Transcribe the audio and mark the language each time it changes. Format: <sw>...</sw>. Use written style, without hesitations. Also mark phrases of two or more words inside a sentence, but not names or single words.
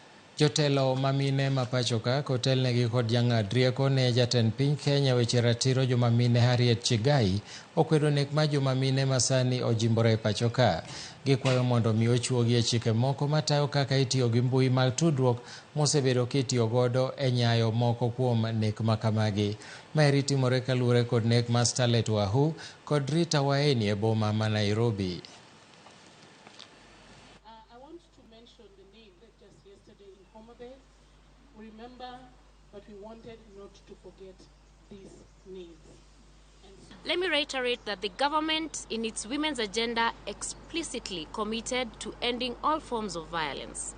<luo>Jotelo mamine mapachoka kotelnegi kod jang'ad rieko ne jatend piny Kenya weche ratiro jomamine Harriet Chigai okwedo nek ma jomamine masani ojimbore pachoka. Gikwayo mondo mi ochuogi e chike moko matayo kaka itiyo gi mbui mag tudruok mosebedo kitiyo godo e nyayo moko kuom nek makamagi. Maeri timore kaluwore kod nek ma Starlet Wahu kod Rita Waeni e boma ma Nairobi.</luo> <en>Remember, but we wanted not to forget these names. Let me reiterate that the government, in its women's agenda, explicitly committed to ending all forms of violence.</en>